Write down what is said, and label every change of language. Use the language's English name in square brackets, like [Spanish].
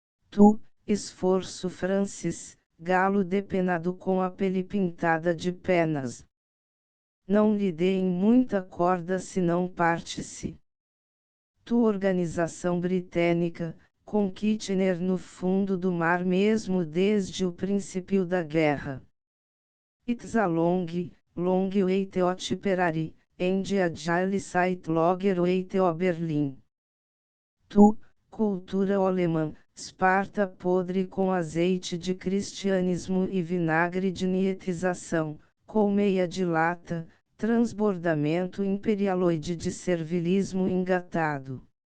[Portuguese] Tu, esforço Francis, galo depenado com a pele pintada de penas. Não lhe deem muita corda senão parte-se. Tu, organização britânica, com Kitchener no fundo do mar mesmo desde o princípio da guerra. [English] It's a long way to Tipperary, and a jolly sight longer way to Berlin. [Portuguese] Tu, cultura alemã, Esparta podre com azeite de cristianismo e vinagre de nietização, colmeia de lata, transbordamento imperialoide de servilismo engatado.